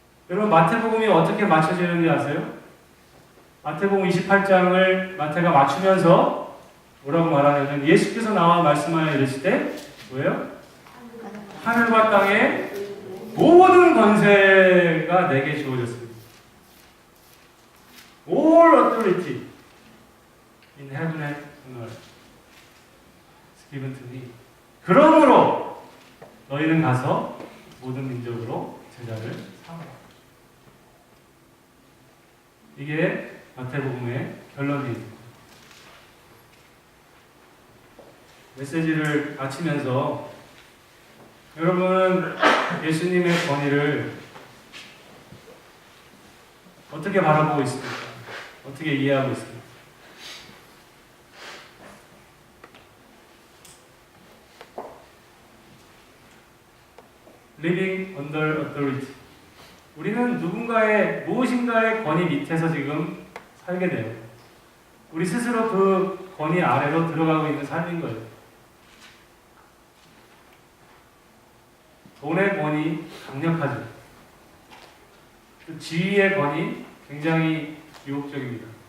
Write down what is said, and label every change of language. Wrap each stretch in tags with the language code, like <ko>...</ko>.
<ko>여러분 마태복음이 어떻게 맞춰지는지 아세요? 마태복음 28장을 마태가 맞추면서 뭐라고 말하냐면 예수께서 나와 말씀하여 이르시되 뭐예요? 하늘과 땅의 모든 권세가 내게 주어졌습니다.</ko> <en>All authority in heaven and on earth is given to me.</en> <ko>그러므로 너희는 가서 모든 민족으로 제자를 삼아라. 이게 마태복음의 결론입니다. 메시지를 마치면서 여러분은 예수님의 권위를 어떻게 바라보고 있습니까? 어떻게 이해하고 있습니까?</ko> <en>Living under authority.</en> <ko>우리는 누군가의, 무엇인가의 권위 밑에서 지금 살게 돼요. 우리 스스로 그 권위 아래로 들어가고 있는 삶인 거예요. 돈의 권위 강력하죠. 또 지위의 권위 굉장히 유혹적입니다.</ko>